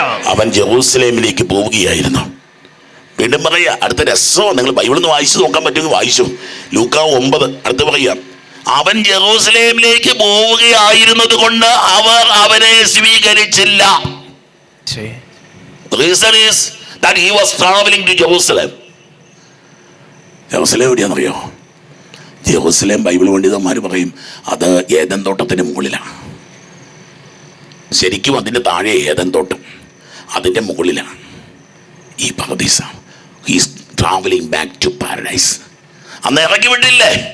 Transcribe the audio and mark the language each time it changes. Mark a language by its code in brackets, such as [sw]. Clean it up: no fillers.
[ml] അവൻ ജെറൂസലേമിലേക്ക് പോവുകയായിരുന്നു. വീണ്ടും പറയാ, അടുത്ത രസമാണ്. നിങ്ങൾ ബൈബിളിൽ നിന്ന് വായിച്ചു നോക്കാൻ പറ്റുമെങ്കിൽ വായിച്ചു. ലൂക്കാ 9 അടുത്ത് പറയാ, അവൻ ജെറൂസലേമിലേക്ക് പോവുകയായിരുന്നത് കൊണ്ട് അവർ അവനെ സ്വീകരിച്ചില്ല. [en] The reason is that he was traveling to Jerusalem. [ml] Jerusalem എവിടെയാണെന്നറിയോ? Jerusalem Bible പണ്ഡിതന്മാർ പറയും അത് ഏദൻ തോട്ടത്തിന് മുകളിലാണ്. ശരിക്കും അതിൻ്റെ താഴെ ഏദൻ തോട്ടം, അതിൻ്റെ മുകളിലാണ് ഈ പർദീസ. [en] He's travelling back to paradise. [ml] അന്ന് ഇറക്കി വിട്ടില്ലേ?